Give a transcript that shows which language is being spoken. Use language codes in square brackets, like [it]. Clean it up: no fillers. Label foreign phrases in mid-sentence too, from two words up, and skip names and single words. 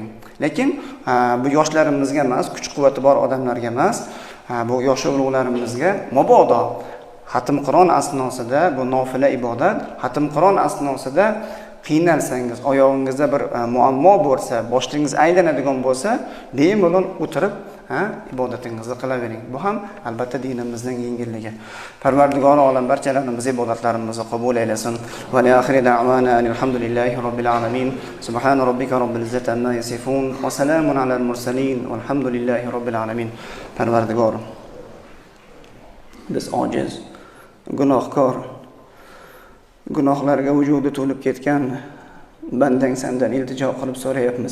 [uz] Lekin bu yoshlarimizga emas, kuch-quvvati bor odamlarga emas, bu yosh ulug'larimizga mabodo xatm Qur'on asnosida, bu nofila ibodat, xatm Qur'on asnosida qiynalsangiz, oyog'ingizda bir muammo bo'lsa, boshlingiz aylanadigan bo'lsa, bemalol o'tirib ibodatingizni qilavering. Bu ham albatta dinimizning yengilligi. Parvardigor olam barchalarimiz ibodatlarimizni qabul aylasin. [ar] وآخر دعوانا الحمد لله رب العالمين. سبحان ربك رب العزة عما يصفون وسلام على المرسلين والحمد لله رب العالمين. [uz] Parvardigor, biz ojiz, gunohkor, gunohlarga vujudi to'lib ketgan bandang sendan iltijo qilib so'rayapmiz.